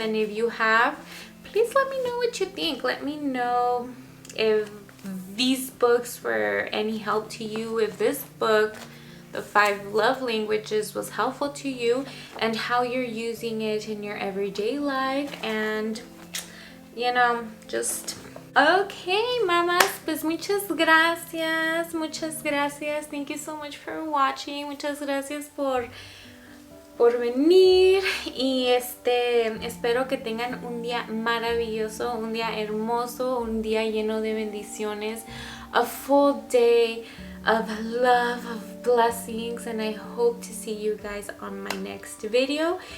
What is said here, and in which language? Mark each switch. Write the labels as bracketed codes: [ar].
[en] And if you have, please let me know what you think. Let me know if these books were any help to you, if this book, The 5 Love Languages, was helpful to you, and how you're using it in your everyday life, and, you know, just... [es] Okay, mamas, pues muchas gracias, muchas gracias. [en] Thank you so much for watching. [es] Muchas gracias por venir, y espero que tengan un día maravilloso, un día hermoso, un día lleno de bendiciones, [en] a full day of love, of blessings, and I hope to see you guys on my next video.